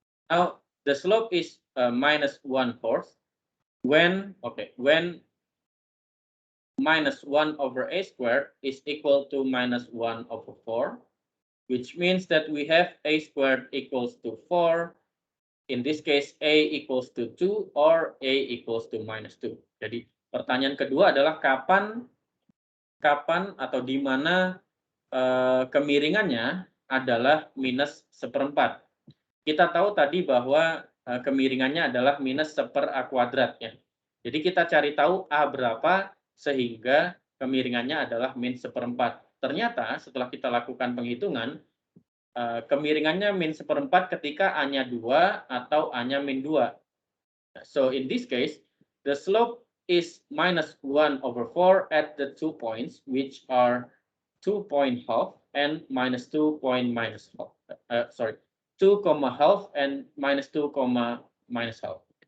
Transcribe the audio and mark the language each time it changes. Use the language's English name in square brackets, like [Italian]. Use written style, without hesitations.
[English] Now the slope is minus 1/4 when minus 1 over a squared is equal to minus 1 over 4, which means that we have a squared equals to 4. In this case, A equals to 2 or A equals to minus 2. [Indonesian] Jadi pertanyaan kedua adalah kapan atau di mana kemiringannya adalah minus 1/4. Kita tahu tadi bahwa kemiringannya adalah minus 1 A kuadrat ya. Jadi kita cari tahu A berapa sehingga kemiringannya adalah min 1/4. Ternyata setelah kita lakukan penghitungan, kemiringannya min 1/4 ketika A-nya 2 atau A-nya min 2. [English] So in this case, the slope is minus 1 over 4 at the 2 points, which are 2.5 and minus 2.-half. 2,half and minus 2,-half.